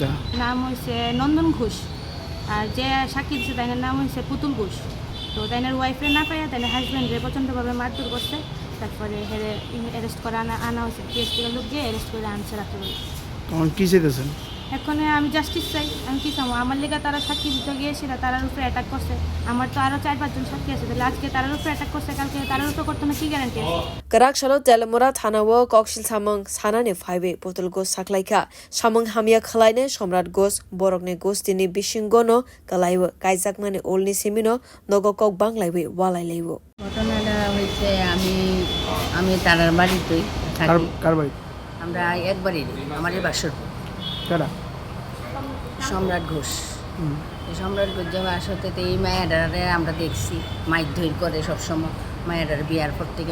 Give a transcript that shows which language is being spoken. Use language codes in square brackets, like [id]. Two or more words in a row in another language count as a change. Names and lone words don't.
[bn] নাম হইছে নন্দন ঘোষ আর যে সাক্ষী দিছে তাইনার নাম হইছে পুতুল ঘোষ তো তাইনার ওয়াইফরে না পাইয়া তাইনার হাজবেন্ডে প্রচণ্ডভাবে মারধর করছে তারপরে অ্যারেস্ট করে আনা হয়েছে পিএসপির লোক গিয়ে অ্যারেস্ট করে আনছে রাত্রেবেলা তখন কি চাইতেছেন এখন আমি জাস্টিস চাই আমি কি চাবো আমার লেগে তারা সাক্ষী দিতে গিয়েছিল তারার উপরে অ্যাটাক করছে আমার তো আরো 4-5 জন সাক্ষী আছে তাহলে আজকে তারার উপরে অ্যাটাক করছে কালকে তারার উপরে করতে না কি গ্যারান্টি আছে [trp] karakshalo telemora thanawo koksil samung sanani phaibe potol gos saklaika samung hamya khlaine samrat gos borokne gostini bisingono kalaiwo kaijakmani olni simino nogo kok banglaiwe walai leiwo [bn] ঘটনাটা হয়েছে আমি তারার বাড়িতেই থাকি কার বাড়ি আমরা একবারই আমারই বাসর কারা সম্রাট ঘোষ এই সম্রাট ঘোষ যে বাসতে এই মায়াডারে আমরা দেখছি মাইক ধৈর করে সবসময় মায়াডার বিয়ার পর থেকে